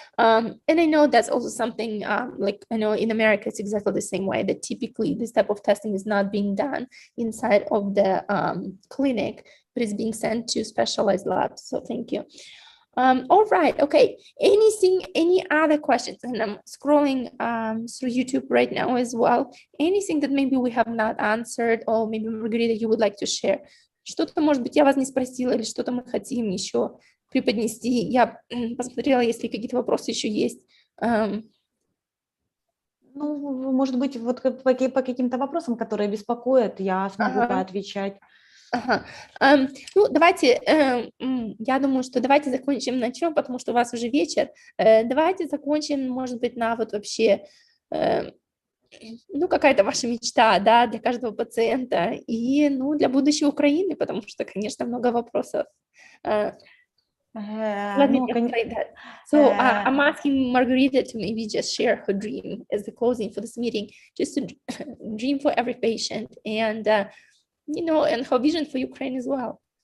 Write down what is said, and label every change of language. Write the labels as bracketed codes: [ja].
[en] And I know that's also something like I know in America, it's exactly the same way, that typically this type of testing is not being done inside of the clinic, but it's being sent to specialized labs. So thank you. All right. Okay. Any other questions? And I'm scrolling through YouTube right now as well. Anything that maybe we have not answered, or maybe Margarita, you would like to share? [ru] Что-то, может быть, я вас не спросила, или что-то мы хотим еще преподнести. Я посмотрела, если какие-то вопросы еще есть. Ну, может быть, вот по каким-то вопросам, которые беспокоят, я смогу поотвечать. Ну, давайте, я думаю, что давайте закончим на чем, потому что у вас уже вечер. Давайте закончим, может быть, на вот вообще, какая-то ваша мечта, да, для каждого пациента и, для будущей Украины, потому что, конечно, много вопросов. [en] Let me translate that. So I'm asking Margarita to maybe just share her dream as the closing for this meeting, just a dream for every patient, and and her vision for Ukraine as well.